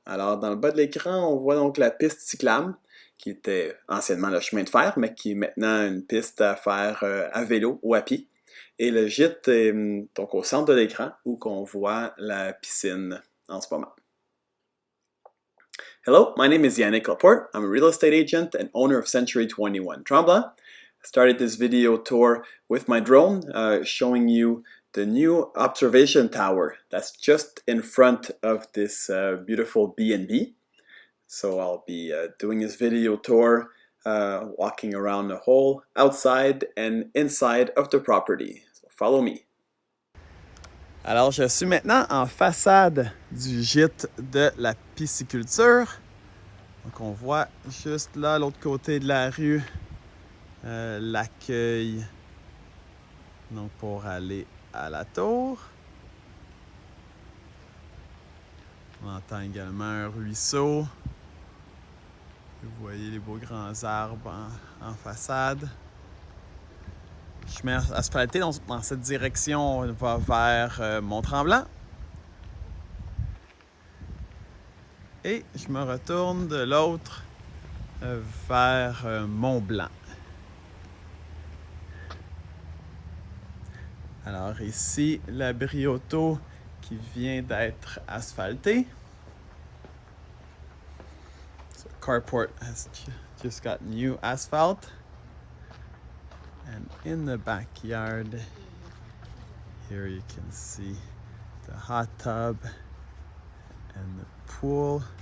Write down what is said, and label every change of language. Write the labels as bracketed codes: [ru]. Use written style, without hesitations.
[fr] Alors, dans le bas de l'écran, on voit donc la piste cyclable, qui était anciennement le chemin de fer, mais qui est maintenant une piste à faire à vélo ou à pied. Et le gîte est donc au centre de l'écran, où qu'on voit la piscine en ce moment. [en] Hello, my name is Yannick Laporte. I'm a real estate agent and owner of Century 21 Tremblant. I started this video tour with my drone, showing you the new observation tower that's just in front of this beautiful B&B. So I'll be doing this video tour, walking around the whole outside and inside of the property. So follow me. [fr] Alors, je suis maintenant en façade du gîte de la pisciculture. Donc, on voit juste là, à l'autre côté de la rue, l'accueil. Donc, pour aller à la tour. On entend également un ruisseau. Vous voyez les beaux grands arbres en façade. Chemin asphalté dans cette direction, on va vers Mont-Tremblant. Et je me retourne de l'autre vers Mont-Blanc. Alors ici, l'abri auto qui vient d'être asphalté. [en] So carport has just got new asphalt. And in the backyard, here you can see the hot tub and the pool.